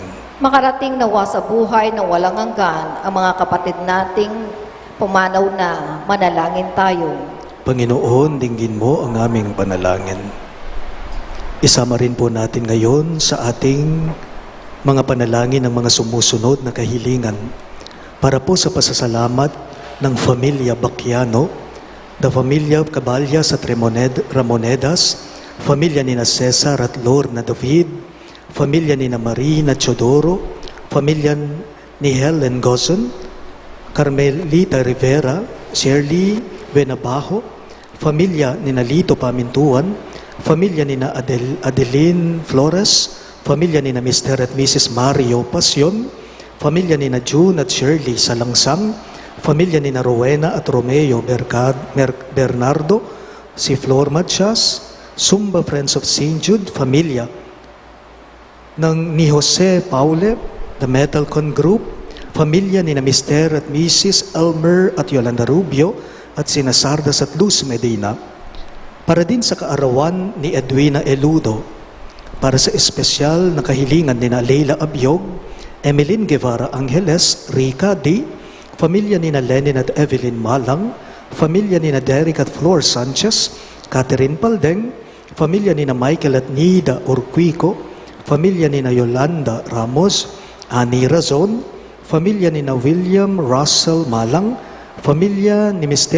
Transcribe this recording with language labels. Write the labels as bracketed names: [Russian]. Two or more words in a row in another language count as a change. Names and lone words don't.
[Filipino] Makarating nawa sa buhay na walang hanggan ang mga kapatid nating pumanaw na. Manalangin tayo. Panginoon, dinggin mo ang aming panalangin. Isama rin po natin ngayon sa ating mga panalangin ng mga sumusunod na kahilingan para po sa pasasalamat ng Familia Bacchiano, the Familia Caballas at Ramonedas, Familia ni na Cesar at Lorna David, Familia ni na Marina Chodoro, Familia ni Helen Gozon, Carmelita Rivera, Shirley Benabajo, Familia ni na Lito Pamintuan, Familia ni na Adeline Flores, Familia ni na Mr. at Mrs. Mario Pasion, Familia ni na June at Shirley Salangsang, Familia ni na Rowena at Romeo Bernardo, si Flor Matias, Sumba Friends of St. Jude, Familia ni Jose Paule, the Metalcon Group, Familia ni na Mr. at Mrs. Elmer at Yolanda Rubio, at sina Sardas at Luz Medina, para din sa kaarawan ni Edwina Eludo, para sa espesyal na kahilingan ni na Leila Abiog, Emeline Guevara Angeles, Rica D., Familia ni na Lenin at Evelyn Malang, Familia ni na Derek at Flor Sanchez, Catherine Paldeng, Familia ni na Michael at Nida Urquico, Familia ni na Yolanda Ramos, Ani Razon, Familia ni na William Russell Malang, Familia ni Mr.